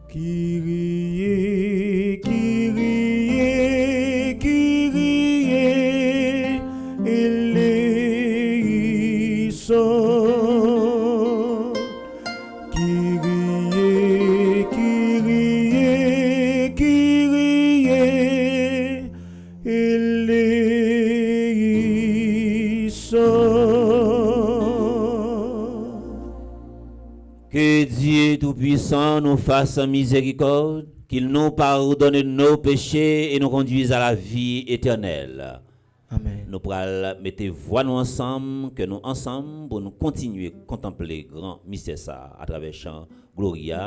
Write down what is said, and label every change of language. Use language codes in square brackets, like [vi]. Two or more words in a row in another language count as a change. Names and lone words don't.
[el] Kyrie, Kyrie, Kyrie, eleison. Kyrie, Kyrie, Kyrie, eleison. [fr] Que Dieu Tout-Puissant nous fasse miséricorde, qu'il nous pardonne nos péchés et nous conduise à la vie éternelle. Amen. Nous pourrons mettre voix nous ensemble, que nous ensemble, pour nous continuer à contempler grand mystère ça à travers chant Gloria.